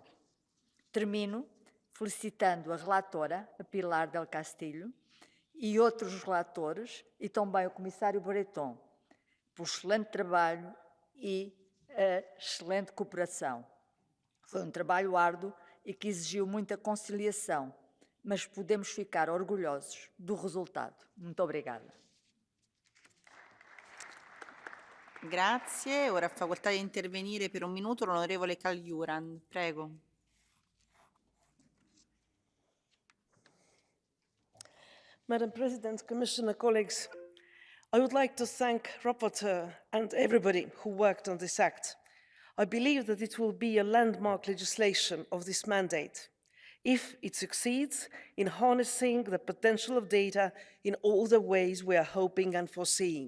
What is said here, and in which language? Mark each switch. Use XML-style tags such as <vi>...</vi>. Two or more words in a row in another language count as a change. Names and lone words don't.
<pt>Termino felicitando a relatora, a Pilar del Castillo, e outros relatores, e também o Comissário Breton, pelo excelente trabalho e a excelente cooperação. Foi um trabalho árduo e que exigiu muita conciliação, mas podemos ficar orgulhosos do resultado. Muito obrigada.</pt> <it>Grazie. Ora ha facoltà di intervenire per 1 minuto l'onorevole Cagliuran. Prego.</it> <en>Madam President, Commissioner, colleagues, I would like to thank Rapporteur and everybody who worked on this act. I believe that it will be a landmark legislation of this mandate if it succeeds in harnessing the potential of data in all the ways we are hoping and foreseeing.</en>